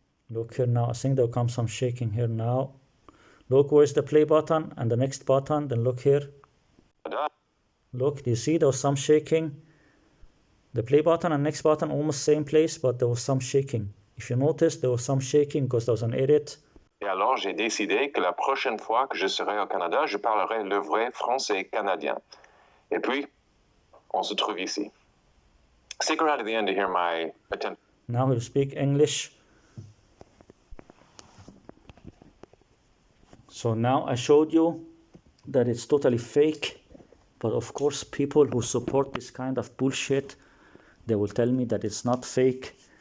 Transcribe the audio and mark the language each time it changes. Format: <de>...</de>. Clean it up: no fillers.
<en>Look here now. I think there'll come some shaking here now. Look, where's the play button and the next button? Then look here. Look, do you see there was some shaking? The play button and next button almost same place, but there was some shaking. If you notice, there was some shaking because there was an edit.</en> <fr>Et alors, j'ai décidé que la prochaine fois que je serai au Canada, je parlerai le vrai français canadien. Et puis, on se trouve ici.</fr> <en>Stick around to the end to hear my attempt. Now he'll speak English. So now I showed you that it's totally fake, but of course people who support this kind of bullshit, they will tell me that it's not fake.</en>